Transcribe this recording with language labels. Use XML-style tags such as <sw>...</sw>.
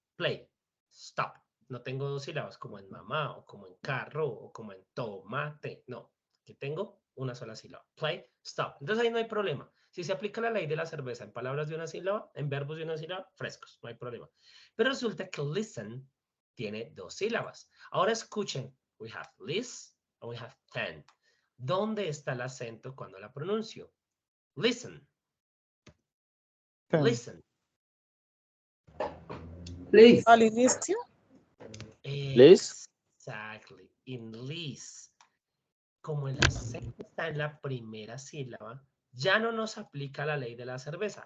<es>Play, stop. No tengo 2 sílabas como en mamá o como en carro o como en tomate. No, aquí tengo una sola sílaba. Play, stop. Entonces ahí no hay problema. Si se aplica la ley de la cerveza en palabras de una sílaba, en verbos de una sílaba, frescos, no hay problema. Pero resulta que listen tiene 2 sílabas. Ahora escuchen.</es> <en>We have list and we have ten.</en> <es>¿Dónde está el acento cuando la pronuncio?</es> <en>Listen. Ten. Listen. Please.</en> <es>Al inicio, Liz.</es> <en>Exactly. In list.</en> <es>Como el acento está en la primera sílaba, ya no nos aplica la ley de la cerveza.</es>